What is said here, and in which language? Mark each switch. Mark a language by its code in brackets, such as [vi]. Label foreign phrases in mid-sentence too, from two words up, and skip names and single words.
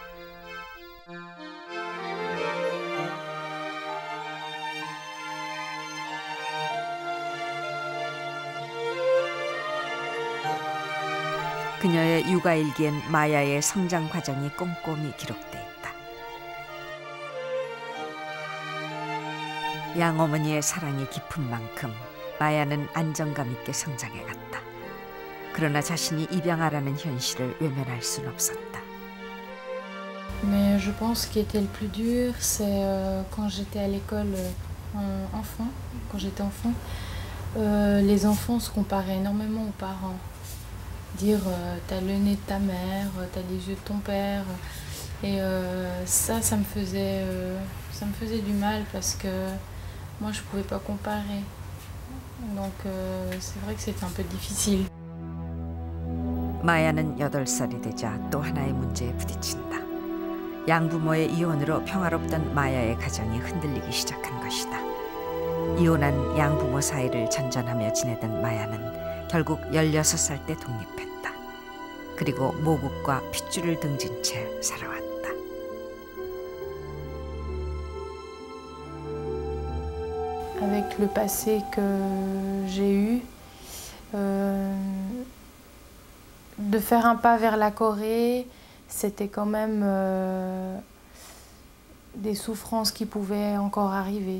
[ko] 그녀의 육아일기엔 마야의 성장 과정이 꼼꼼히 기록돼 있다. 양어머니의 사랑이 깊은 만큼 마야는 안정감 있게 성장해갔다. 그러나 자신이 입양하라는 현실을 외면할 순 없었다. [fr] Mais je pense ce qui était le plus dur, c'est quand j'étais à l'école enfant, quand j'étais enfant, les enfants se comparaient énormément aux parents. Dire t'as le nez de ta mère, t'as les yeux de ton père, et ça me faisait du mal parce que moi je pouvais pas comparer. Donc c'est vrai que c'était un peu difficile. [ko] 마야는 8살이 되자 또 하나의 문제에 부딪힌다. 양부모의 이혼으로 평화롭던 마야의 가정이 흔들리기 시작한 것이다. 이혼한 양부모 사이를 전전하며 지내던 마야는 결국 16살 때 독립했다. 그리고 모국과 핏줄을 등진 채 살아왔다. [fr] Avec le passé que j'ai eu, de faire un pas vers la Corée, c'était quand même des souffrances qui pouvaient encore arriver.